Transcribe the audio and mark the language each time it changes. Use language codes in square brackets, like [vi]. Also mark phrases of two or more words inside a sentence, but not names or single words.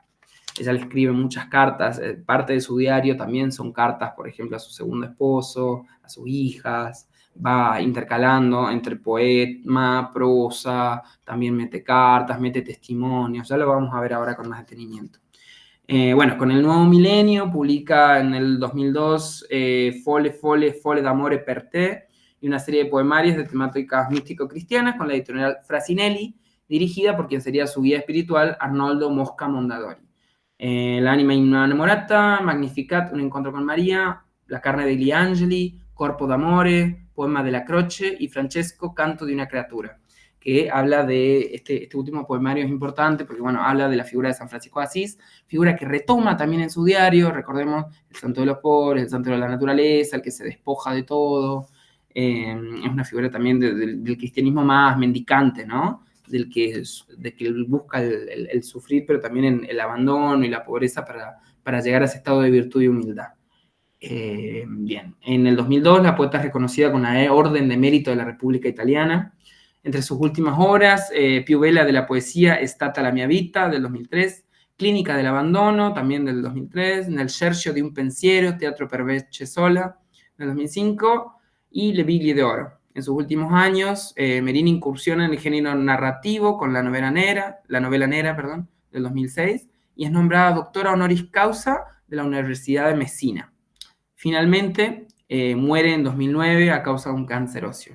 [es] Ella le escribe muchas cartas, parte de su diario también son cartas, por ejemplo, a su segundo esposo, a sus hijas, va intercalando entre poema, prosa, también mete cartas, mete testimonios, ya lo vamos a ver ahora con más detenimiento. Bueno, con el nuevo milenio publica en el 2002 Fole d'amore per te, y una serie de poemarios de temáticas místico-cristianas con la editorial Frasinelli, dirigida por quien sería su guía espiritual, Arnoldo Mosca Mondadori. L'anima innamorata, Magnificat, un encuentro con María, La carne degli angeli, Corpo d'amore, Poema de la Croce y Francesco, Canto de una criatura. que habla de, este último poemario es importante porque, bueno, habla de la figura de San Francisco de Asís, figura que retoma también en su diario, recordemos, el santo de los pobres, el santo de la naturaleza, el que se despoja de todo, es una figura también del cristianismo más mendicante, ¿no? De que busca el sufrir, pero también el abandono y la pobreza para llegar a ese estado de virtud y humildad. Bien, en el 2002 la poeta es reconocida con la Orden de Mérito de la República Italiana. Entre sus últimas obras, più bella de la poesía, È stata la mia vita, del 2003, Clínica del abandono, también del 2003, Nel cerchio di un pensiero, Teatro per voce sola, del 2005, y Le biglie d'oro. En sus últimos años, Merini incursiona en el género narrativo con la novela nera, del 2006, y es nombrada doctora honoris causa de la Universidad de Messina. Finalmente, muere en 2009 a causa de un cáncer óseo.